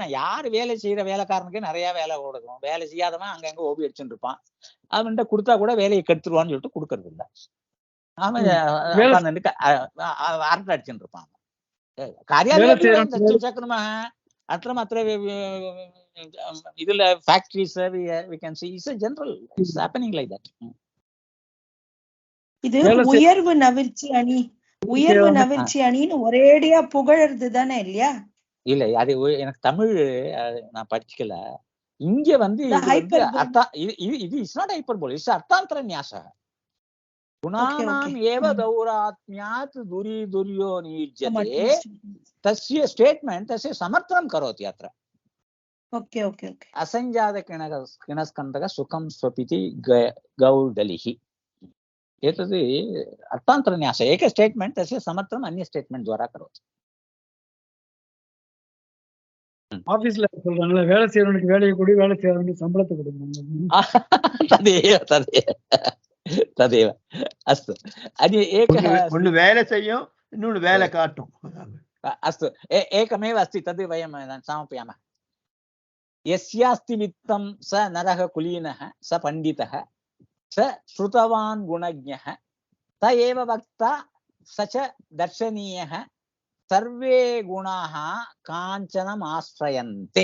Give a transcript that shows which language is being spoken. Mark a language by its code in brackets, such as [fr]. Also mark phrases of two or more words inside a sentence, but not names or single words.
[ta] யாரு வேலை செய்யற வேலைக்காரனுக்கு நிறைய வேலை கொடுக்கும். வேலை செய்யாதவன் அங்கங்க ஓபி அடிச்சுட்டு இருப்பான். அவன்கிட்ட கொடுத்தா கூட வேலையை கெடுத்துருவான்னு சொல்லிட்டு கொடுக்கறது இல்லை. அவன் அரட்டை அடிச்சுட்டு இருப்பான். காரியாலயம் சக்கரமா அத்தனை அத்தனை இதுல ஃபேக்டரிஸ் [en] we can see it's a general, it's happening like that. [ta] இது உயர்வு நவிர்ச்சி அணின்னு ஒரேடியா புகழறது தானே இல்லையா? இல்ல, அது எனக்கு தமிழ் நான் படிக்கல. இங்க இது [en] is not hyperbole, it's [sa] अर्थान्तर न्यास. गुणानाम् एव गौरात्म्यात् धुरि धुर्यो नियुज्यते तस्य ஸ்டேட்மென்ட் तस्य समर्थनम् करोति अत्र. [en] okay okay okay. [sa] असंजात किणस्कंदक सुखम स्वपिति गौडलिहि. एतद् अर्थान्तरन्यास. एक स्टेटमेंट तस्य समर्थनम् अन्य स्टेटमेंट द्वारा करोति. [ta] ஆபீஸ்ல சொல்றாங்கல, வேலை செய்யறவனுக்கு வேலையை கொடு, வேலை செய்யறவனுக்கு சம்பளத்தை கொடுங்க. [sa] तदेव अस्तु. अन्य एकः [ta] ஒன்னு வேலை செய்யும், இன்னொன்னு வேலை காட்டும். [sa] अस्तु, एकमेव अस्ति, तद् वयं समापयामः. यस्यास्ति वित्तं स नरः कुलीनः स पंडितः स श्रुतवान् गुणज्ञः स एव वक्ता स च दर्शनीयः सर्वे गुणाः काञ्चनम् आश्रयन्ते.